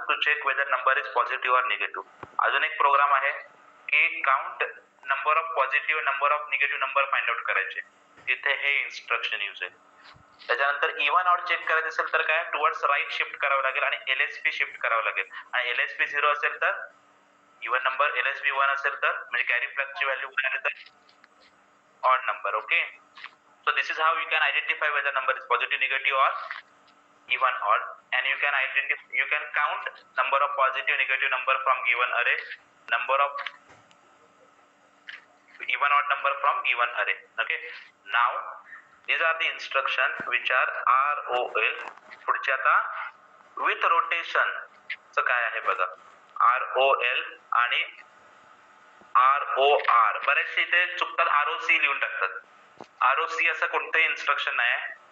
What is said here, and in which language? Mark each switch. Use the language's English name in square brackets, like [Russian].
[English] To check whether number is positive or negative. [Marathi] अजून एक programme आहे की count number of positive number of negative number find out करायचे. तिथे हे इन्स्ट्रक्शन यूज आहे. त्याच्यानंतर इव्हन ऑड चेक करायचं असेल तर काय? टुवर्ड्स राईट शिफ्ट करावं लागेल आणि LSB शिफ्ट करावं लागेल आणि LSB 0 असेल तर इव्हन नंबर, LSB 1 असेल तर म्हणजे कॅरी फ्लॅगची व्हॅल्यू 1 आली तर odd number. [English] Okay, so this is how you can identify whether number is positive, negative or even odd, and you can count number of positive, negative number from given array, number of even odd number from given array. Okay, now these are the instructions which are ROL. [Marathi] पुढचे आता [English] with rotation [Marathi] च काय आहे बघा. ROL आणि ROR. बरेचसे इथे चुकतात, ROC लिहून टाकतात. ROC असं कोणतंही इन्स्ट्रक्शन नाही आहे.